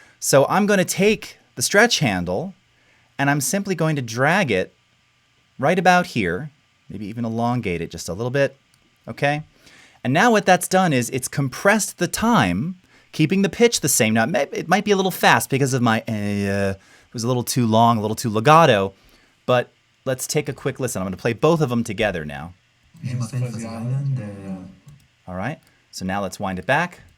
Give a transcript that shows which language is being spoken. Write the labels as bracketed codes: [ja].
[en] So I'm going to take the stretch handle, and I'm simply going to drag it right about here, maybe even elongate it just a little bit, okay? And now what that's done is it's compressed the time, keeping the pitch the same. Now, it might be a little fast because of my, it was a little too long, a little too legato, but let's take a quick listen. I'm going to play both of them together now. [fr] Je m'appelle Fuzzy Island. [en] All right, so now let's wind it back.